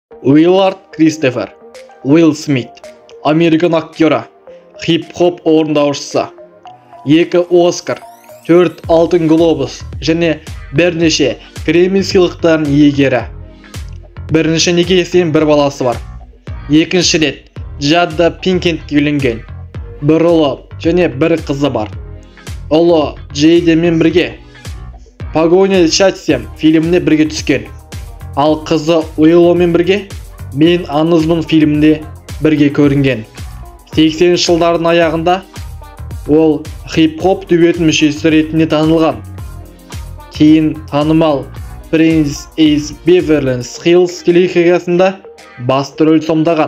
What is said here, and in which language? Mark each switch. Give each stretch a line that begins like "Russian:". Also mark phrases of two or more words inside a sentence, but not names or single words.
Kazakh: Уиллард Кристофер, Уилл Смит, Американ актері, хип-хоп орындаушысы, 2 Оскар, 4 алтын глобус және бірнеше Грэмми сыйлықтарының иегері. Бірінші некесінен бір баласы бар. Екінші рет Джадда Пинкеттке үйленген. Бір ұлы және бір қызы бар. Ұлы Джейденмен бірге Погоня за счастьем фильміне бірге түскен. Ал қызы Уилломен бірге Мен аңызбын фильмінде бірге көрінген. 80 жылдардың аяғында ол хип-хоп дуэтінің мүшесі ретінде танылған. Кейін танымал Prince is Beverly Hills телехикаясында басты рөл сомдаған.